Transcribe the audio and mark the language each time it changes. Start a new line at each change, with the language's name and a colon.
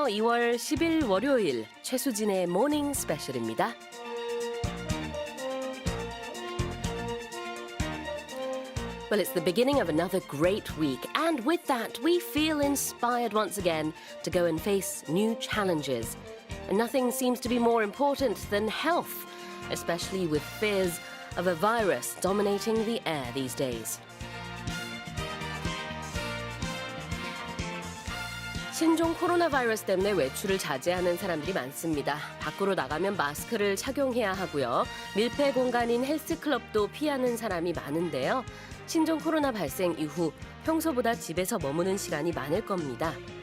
Korean: 2월 10일 월요일 최수진의 모닝 스페셜입니다.
English: Well, it's the beginning of another great week, and with that, we feel inspired once again to go and face new challenges. And nothing seems to be more important than health, especially with fears of a virus dominating the air these days.
Korean: 신종 코로나 바이러스 때문에 외출을 자제하는 사람들이 많습니다. 밖으로 나가면 마스크를 착용해야 하고요. 밀폐 공간인 헬스클럽도 피하는 사람이 많은데요. 신종 코로나 발생 이후 평소보다 집에서 머무는 시간이 많을 겁니다.